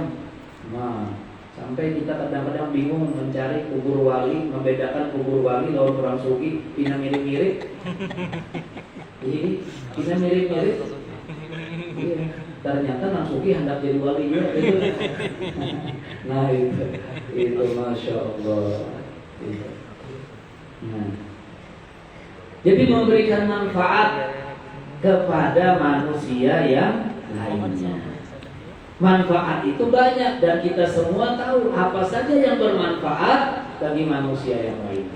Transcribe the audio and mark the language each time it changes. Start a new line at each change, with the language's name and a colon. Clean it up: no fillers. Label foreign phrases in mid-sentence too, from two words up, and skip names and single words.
Banjar: Nah, sampai kita kadang-kadang bingung mencari kubur wali, membedakan kubur wali lawan orang sugi, pina mirip-mirip.
Indonesian: Ini kita mirip-mirip. Iya. Ternyata Nasuki hendak jadi wali juga. Nah itu masya Allah. Itu. Nah, jadi memberikan manfaat kepada manusia yang lainnya. Manfaat itu banyak dan kita semua tahu apa saja yang bermanfaat bagi manusia yang lainnya.